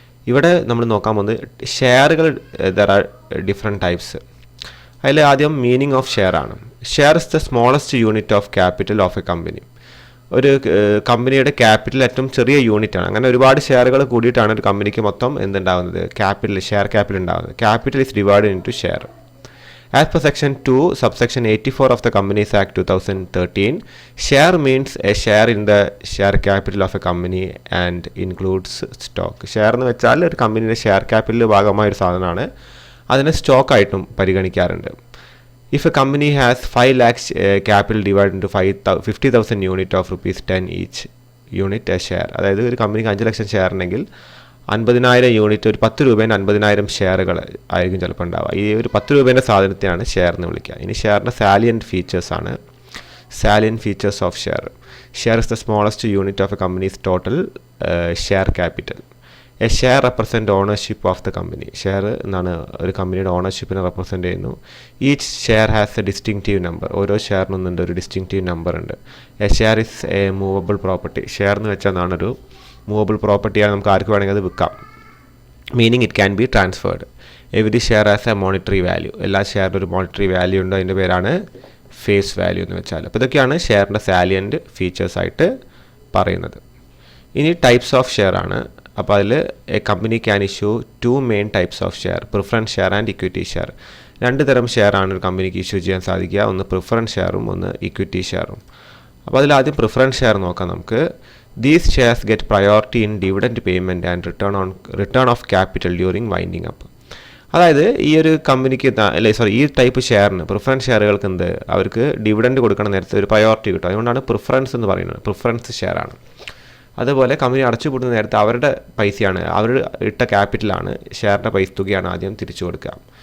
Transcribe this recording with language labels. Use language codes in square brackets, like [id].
[ml] ഇവിടെ നമ്മൾ നോക്കാൻ പോകുന്നത് ഷെയറുകൾ. [en] There are different types. [ml] അതിൽ ആദ്യം [en] Meaning of share ആണ്. Share is the smallest unit of capital of a company. [ml] ഒരു കമ്പനിയുടെ ക്യാപിറ്റൽ ഏറ്റവും ചെറിയ യൂണിറ്റാണ്. അങ്ങനെ ഒരുപാട് ഷെയറുകൾ കൂടിയിട്ടാണ് ഒരു കമ്പനിക്ക് മൊത്തം എന്തുണ്ടാകുന്നത്, ഷെയർ ക്യാപിറ്റൽ ഉണ്ടാകുന്നത്. [en] Capital is divided into share. As per Section 2, Subsection 84 of the Companies Act 2013, share means a share in the share capital of a company and includes stock. [ml] Share എന്ന് വെച്ചാൽ ഒരു കമ്പനിയുടെ share ക്യാപിറ്റലിൽ ഭാഗമായ ഒരു സാധനമാണ്. അതിനെ സ്റ്റോക്കായിട്ടും പരിഗണിക്കാറുണ്ട്. [en] If a company has 5 lakhs capital divided into 50,000 unit of rupees 10 each unit a share. [ml] അതായത് ഒരു കമ്പനിക്ക് 5 ലക്ഷം ഷെയർ ഉണ്ടെങ്കിൽ 50,000 യൂണിറ്റ്, ഒരു 10 രൂപേൻ്റെ 50,000 ഷെയറുകൾ ആയിരിക്കും ചിലപ്പോൾ ഉണ്ടാവുക. ഈ ഒരു 10 രൂപേൻ്റെ സാധനത്തെയാണ് ഷെയർ എന്ന് വിളിക്കുക. ഇനി ഷെയറിൻ്റെ salient ഫീച്ചേഴ്സാണ്. [en] Salient features of share. Share is the smallest unit of a company's total share capital. A share represent ownership of the company. [ml] Share എന്നാണ് ഒരു കമ്പനിയുടെ ഓണർഷിപ്പിനെ റെപ്രസെൻറ്റ് ചെയ്യുന്നു. [en] Each share has a distinctive number. [ml] ഓരോ ഷെയറിനൊന്നുണ്ട് ഒരു distinctive number ഉണ്ട്. [en] A share is a movable property. [ml] Share എന്ന് വെച്ചാൽ ഒരു മൂവബിൾ പ്രോപ്പർട്ടിയാണ്, നമുക്ക് ആർക്ക് വേണമെങ്കിൽ അത് വിൽക്കാം. [en] Meaning it can be transferred. Every share as a monetary value. [ml] എല്ലാ ഷെയറിനും ഒരു മോണിറ്ററി വാല്യൂ ഉണ്ട്. അതിൻ്റെ പേരാണ് ഫേസ് വാല്യൂ എന്ന് വെച്ചാൽ. അപ്പോൾ ഇതൊക്കെയാണ് ഷെയറിൻ്റെ സാലിയൻറ്റ് ഫീച്ചേഴ്സായിട്ട് പറയുന്നത്. [en] ഇനി types of share ആണ്. [ml] അപ്പോൾ അതിൽ [en] A company can issue 2 main types of share, preference share and equity share. [ml] 2 തരം ഷെയർ ആണ് ഒരു കമ്പനിക്ക് ഇഷ്യൂ ചെയ്യാൻ സാധിക്കുക. ഒന്ന് പ്രിഫറൻസ് ഷെയറും ഒന്ന് ഇക്വിറ്റി ഷെയറും. അപ്പോൾ അതിൽ ആദ്യം പ്രിഫറൻസ് ഷെയർ നോക്കാം നമുക്ക്. [en] These shares get priority in dividend payment and return of capital during winding up. [ml] അതായത് ഈ ഒരു കമ്പനിക്ക് ഈ ടൈപ്പ് ഷെയറിന്, പ്രിഫറൻസ് ഷെയറുകൾക്ക് അവർക്ക് ഡിവിഡൻഡ് കൊടുക്കണ നേരത്തെ ഒരു പ്രയോറിറ്റി കിട്ടും. അതുകൊണ്ടാണ് പ്രിഫറൻസ് എന്ന് പറയുന്നത്. പ്രിഫറൻസ് ഷെയറാണ്. അതുപോലെ കമ്പനി അടച്ചുപൂട്ടുന്ന നേരത്തെ അവരുടെ പൈസയാണ്, അവർ ഇട്ട ക്യാപിറ്റലാണ്, ഷെയറിൻ്റെ പൈസ തുകയാണ് ആദ്യം തിരിച്ചു കൊടുക്കുക.